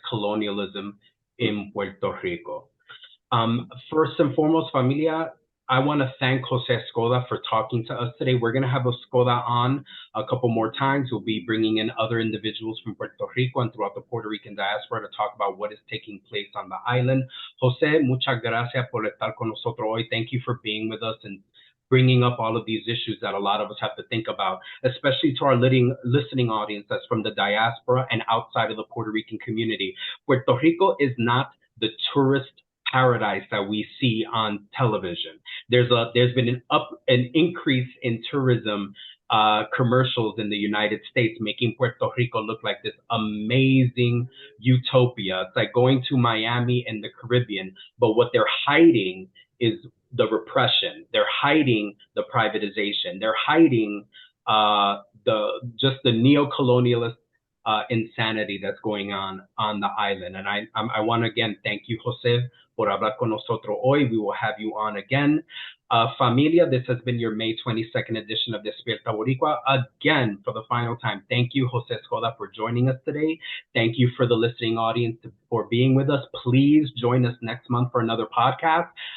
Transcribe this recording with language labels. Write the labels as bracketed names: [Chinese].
[English] colonialism in Puerto Rico. First and foremost, familia, I want to thank Jose Escoda for talking to us today. We're going to have Escoda on a couple more times. We'll be bringing in other individuals from Puerto Rico and throughout the Puerto Rican diaspora to talk about what is taking place on the island. [Spanish] Jose, muchas gracias por estar con nosotros hoy. [English] Thank you for being with us and bringing up all of these issues that a lot of us have to think about, especially to our listening audience that's from the diaspora and outside of the Puerto Rican community. Puerto Rico is not the tourist paradise that we see on television. There's been an increase in tourism commercials in the United States, making Puerto Rico look like this amazing utopia. It's like going to Miami in the Caribbean, but what they're hiding is the repression. They're hiding the privatization. They're hiding the neo-colonialist insanity that's going on the island. And I want to again thank you, Jose, [Spanish] por hablar con nosotros hoy. [English] We will have you on again. Familia, this has been your May 22nd edition of Despierta Boricua. Again, for the final time, thank you, Jose Escoda, for joining us today. Thank you for the listening audience for being with us. Please join us next month for another podcast.